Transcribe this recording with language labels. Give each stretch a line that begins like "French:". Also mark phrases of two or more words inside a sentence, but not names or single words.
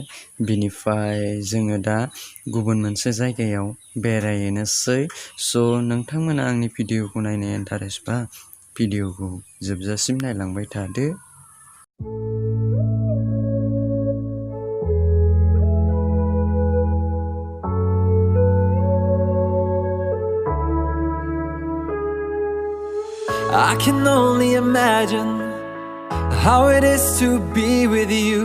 Bodo: बिनिफ्राय जोङो दा गुबुन मोनसे जायगायाव बेरायहैनोसै स' नोंथांमोना आंनि भिडिअखौ नायनो इन्टारेस्ट बा भिडिअखौ जोबजासिम नायलांबाय थादो
English: I can only imagine how it is to be with you.